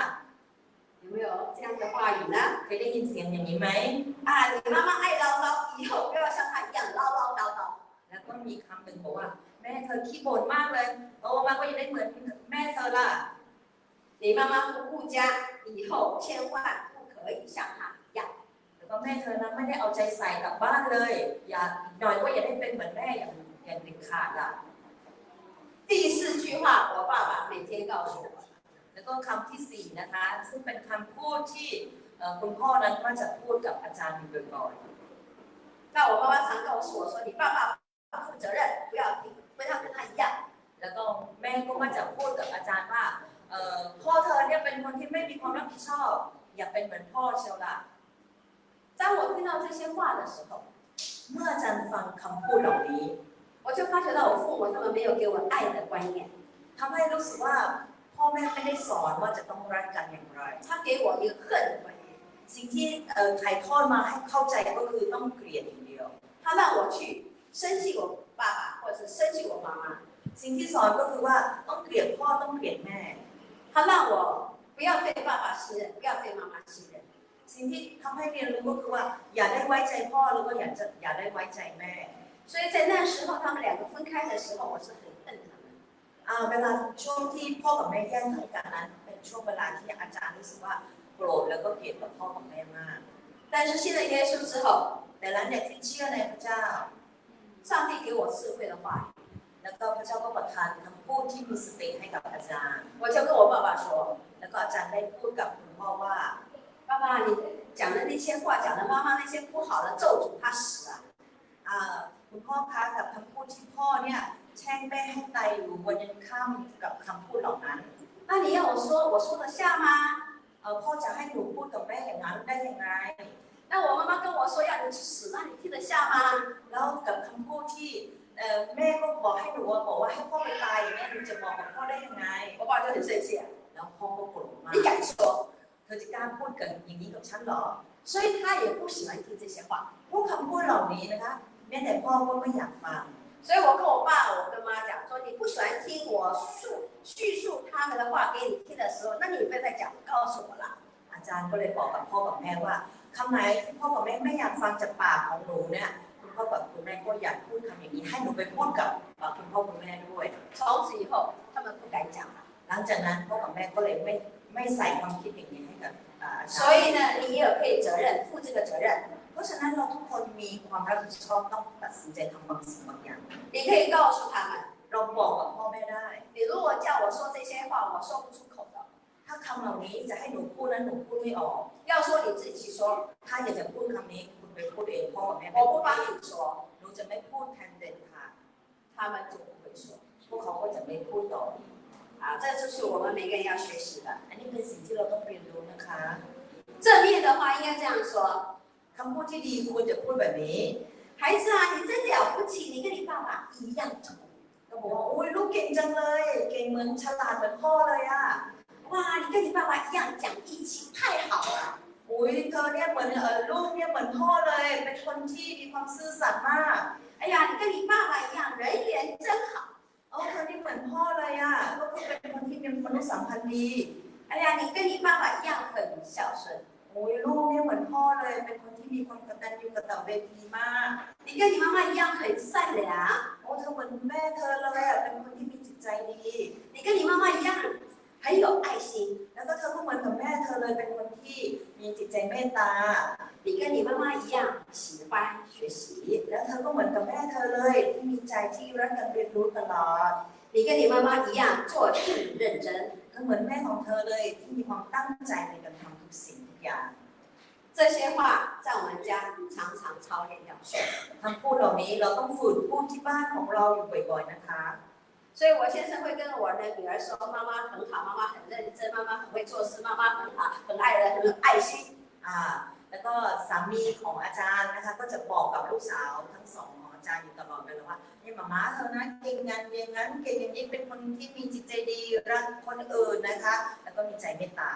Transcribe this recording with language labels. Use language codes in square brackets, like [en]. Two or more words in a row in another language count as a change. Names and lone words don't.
[zh] 有没有这样的话语呢？ [th] เคยได้ยินเสียงอย่างนี้ไหม [zh] 你妈妈爱唠叨，以后不要像她一样唠唠叨叨。 [th] แล้วก็มีคำหนึ่งบอกว่าแม่เธอขี้บ่นมากเลยโตมาก็อยากได้เหมือนแม่เธอล่ะ [zh] 你妈妈不顾家，以后千万不可以像她一样。 [th] แล้วก็แม่เธอนะไม่ได้เอาใจใส่กับบ้านเลยอย่าอีกหน่อยก็อยากได้เป็นเหมือนแม่อย่างเด็ดขาดล่ะ [zh] 第四句话，我爸爸每天告诉我， [th] แล้วก็คำที่สี่นะคะซึ่งเป็นคำพูดที่คุณพ่อนั้นก็จะพูดกับอาจารย์อยู่บ่อย [zh] 那我妈妈常告诉我说，你爸爸不负责任，不要听，不要跟他一样。 [th] ๆแล้วก็แม่ก็มาจะพูดกับอาจารย์ว่าพ่อเธอเนี่ยเป็นคนที่ไม่มีความรับผิดชอบอย่าเป็นเหมือนพ่อเชียวล่ะ [zh] 当我听到这些话的时候， [th] เมื่ออาจารย์ฟังคำพูดเหล่านี้ [zh] 我就发觉到我父母他们没有给我爱的观念， [th] ทำให้รู้สึกว่าพ่อแม่ไม่ได้สอนว่าจะต้องรักกันอย่างไร [zh] 他给我一个恨的观念， [th] สิ่งที่ถ่ายทอดมาให้เข้าใจก็คือต้องเกลียดอย่างเดียว [zh] 他让我去生气我爸爸，或者是生气我妈妈， [th] สิ่งที่สอนก็คือว่าต้องเกลียดพ่อต้องเกลียดแม่ [zh] 他让我不要对爸爸信任，不要对妈妈信任。 [th] สิ่งที่ทำให้เรียนรู้ก็คือว่าอย่าได้ไว้ใจพ่อแล้วก็อย่าได้ไว้ใจแม่ [zh] 所以在那时候他们两个分开的时候，我是很恨他们。 [th] เวลาช่วงที่พ่อกับแม่แยกทางกันนั้นเป็นช่วงเวลาที่อาจารย์รู้สึกว่าโกรธแล้วก็เกลียดกับพ่อกับแม่มาก [zh] 但是信了耶稣之后， [th] แต่หลังจากที่เชื่อในพระเจ้า [zh] 上帝给我智慧的话语， [th] แล้วก็พระเจ้าก็ประทานคำพูดที่มีสติให้กับอาจารย์ [zh] 我就跟我爸爸说， [th] แล้วก็อาจารย์ได้พูดกับคุณพ่อว่า [zh] 爸爸，你讲的那些话，讲的妈妈那些不好的咒诅，他死了。 [th] คุณพ่อคะกับคำพูดที่พ่อเนี่ยแช่งแม่ให้ตายอยู่วันยันค่ำกับคำพูดเหล่านั้น [zh] 那你要我说得下吗？ [th] พ่อจะให้หนูพูดกับแม่อย่างนั้นได้ยังไง [zh] 那我妈妈跟我说要你去死，那你听得下吗？ [th] แล้วกับคำพูดที่แม่ก็บอกให้หนูบอกว่าให้พ่อไปตายอย่างนี้หนูจะบอกกับพ่อได้ยังไง [zh] 我爸就很生气， [th] แล้วพ่อก็โกรธมาก [zh] 你敢说？ [th] เธอจะกล้าพูดกันอย่างนี้กับฉันเหรอ [zh] 所以他也不喜欢听这些话。 [th] พวกคำพูดเหล่านี้นะคะแม้แต่พ่อก็ไม่อยากฟัง [zh] 所以我跟我爸、我跟妈讲说，你不喜欢听我叙述他们的话给你听的时候，那你不要再讲，告诉我了。 [th] อาจารย์ก็เลยบอกกับพ่อกับแม่ว่าคำไหนที่พ่อกับแม่ไม่อยากฟังจากปากของหนูเนี่ยคุณพ่อกับคุณแม่ก็อยากพูดคำอย่างนี้ให้หนูไปพูดกับคุณพ่อคุณแม่ด้วย [zh] 从此以后，他们不敢讲了。 [th] หลังจากนั้นพ่อกับแม่ก็เลยไม่ใส่ความคิดอย่างนี้ให้กับ [zh] 所以呢，你也可以责任负这个责任。 [th] เพราะฉะนั้นเราทุกคนมีความรับผิดชอบต้องตัดสินใจทำบางสิ่งบางอย่าง [zh] 你可以告诉他们， [th] เราบอกกับพ่อแม่ได้ [zh] 你如果叫我说这些话，我说不出口的。 [th] ถ้าคำเหล่านี้จะให้หนูพูดนั้นหนูพูดไม่ออก [zh] 要说你自己说， [th] ถ้าอยากจะพูดคำนี้คุณไปพูดเองพ่อกับแม่ [zh] 我不帮你说， [th] หนูจะไม่พูดแทนเด็ดขาด [zh] 他们就不会说。 [th] พวกเขาก็จะไม่พูดต่อ [zh] 这就是我们每个人要学习的。 [th] อันนี้เป็นสิ่งที่เราต้องเรียนรู้นะคะ [zh] 正面的话应该这样说： [th] คำพูดที่ดีควรจะพูดแบบนี้ [zh] 孩子啊，你真了不起，你跟你爸爸一样聪明。 [th] ก็บอกว่าอุ้ยลูกเก่งจังเลย เก่งเหมือนฉลาดเหมือนพ่อเลยอ่ะ [zh] 哇，你跟你爸爸一样讲义气，太好了。 [th] อุ้ยเธอเนี่ยเหมือนลูกเนี่ยเหมือนพ่อเลย เป็นคนที่มีความซื่อสัตย์มาก [zh] 哎呀，你跟你爸爸一样，人缘真好。 [th] เธอนี่เหมือนพ่อเลยอ่ะก็คือเป็นคนที่มีมนุษยสัมพันธ์ดี [zh] 哎呀，你跟你爸爸一样很孝顺。 [th] โอ้ยลูกเนี่ยเหมือนพ่อเลย เป็นคนที่มีความกตัญญูกตเวทีมาก [zh] 你跟你妈妈一样很善良。 [th] โอ้เธอเหมือนแม่เธอเลยอ่ะเป็นคนที่มีจิตใจดี [zh] 你跟你妈妈一样很有爱心。 [th] แล้วก็เธอก็เหมือนกับแม่เธอเลยเป็นคนที่มีจิตใจเมตตา [zh] 你跟你妈妈一样喜欢学习。 [th] แล้วเธอก็เหมือนกับแม่เธอเลยที่มีใจที่รักการเรียนรู้ตลอด [zh] 你跟你妈妈一样做事认真。 [th] ก็เหมือนแม่ของเธอเลยที่มีความตั้งใจในการทำทุกสิ่งทุกอย่าง [zh] 这些话在我们家常常操练要说。 [th] คำพูดเหล่านี้เราต้องฝึกพูดที่บ้านของเราอยู่บ่อยๆนะคะ [zh] 所以我先生会跟我的女儿说：“妈妈很好，妈妈很认真，妈妈很会做事，妈妈很好，很爱人，很有爱心。” [th] แล้วก็สามีของอาจารย์นะคะก็จะบอกกับลูกสาวทั้งสองของอาจารย์อยู่ตลอดเลยว่านี่มาม่าเธอนะเก่งงานอย่างนั้นเก่งอย่างนี้เป็นคนที่มีจิตใจดีรักคนอื่นนะคะแล้วก็มีใจเมตตา